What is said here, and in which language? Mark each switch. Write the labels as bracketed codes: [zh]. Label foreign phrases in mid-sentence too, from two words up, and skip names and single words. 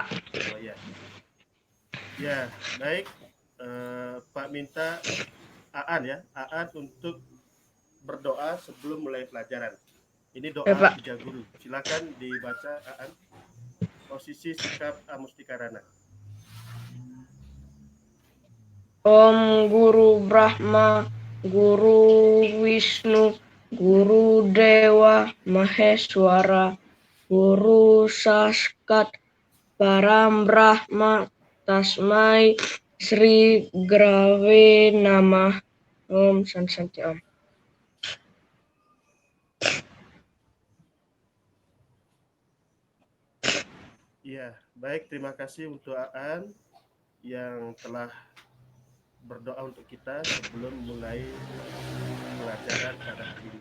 [id] Oh ya. Ya, baik. Pak minta Aan ya, Aan untuk berdoa sebelum mulai pelajaran. Ini doa Ya, Pak. puja guru. Silakan dibaca Aan. Posisi sikap Amustikarana. [sa] Om Guru Brahma, Guru Wisnu, Guru Dewa Maheswara, Guru Saskat, Param Brahma, Tasmai Sri Grave Namah. Om Santi Om. [id] Iya, baik. Terima kasih untuk Aan yang telah berdoa untuk kita sebelum mulai pelajaran pada hari ini.